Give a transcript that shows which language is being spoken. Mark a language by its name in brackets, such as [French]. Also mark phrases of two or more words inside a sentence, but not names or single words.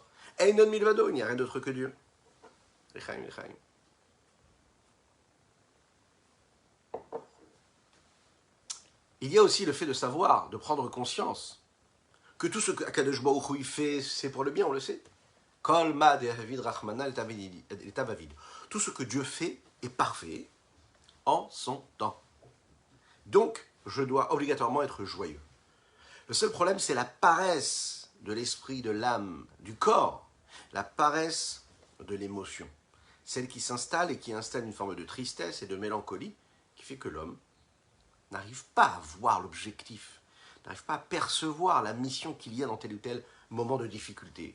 [Hebrew] אין עוד מלבדו, [French] il n'y a rien d'autre que Dieu. [Hebrew] לחיים, לחיים. [French] Il y a aussi le fait de savoir, de prendre conscience, que tout ce qu' [Hebrew] הקדוש ברוך הוא [French] fait, c'est pour le bien, on le sait. [Aramaic] כל מה דעביד רחמנא לטב עביד. [French] Tout ce que Dieu fait est parfait en son temps. Donc, je dois obligatoirement être joyeux. Le seul problème, c'est la paresse de l'esprit, de l'âme, du corps, la paresse de l'émotion. Celle qui s'installe et qui installe une forme de tristesse et de mélancolie qui fait que l'homme n'arrive pas à voir l'objectif, n'arrive pas à percevoir la mission qu'il y a dans tel ou tel moment de difficulté.